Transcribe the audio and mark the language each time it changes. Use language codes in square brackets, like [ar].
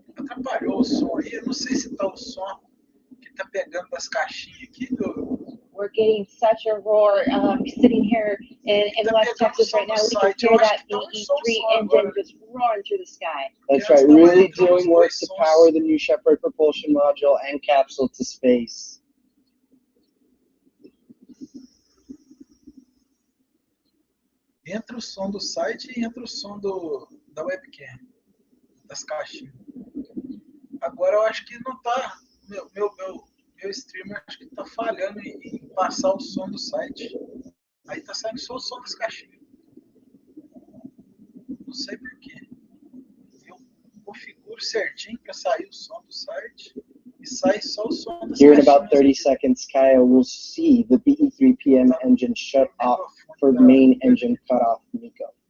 [pt] Atrapalhou o som aí, eu não sei se tá o som que tá pegando das caixinhas aqui do... [en] We're getting such a roar sitting here in West Texas right now. We can hear that BE3 engine just roaring through the sky. That's right, really doing work to power the New Shepard propulsion module and capsule to space. [pt] Entra o som do site e entra o som da webcam, das caixinhas. Agora eu acho que não tá, meu streamer acho que tá falhando em passar o som do site. Aí tá saindo só o som das caixinhas. Não sei porquê. Eu configuro certinho para sair o som do site e sai só o som das [en] Here in [pt] caixinhas. [en] about 30 seconds, Kaya will see the BE3 PM engine shut off for main engine cutoff, Nico.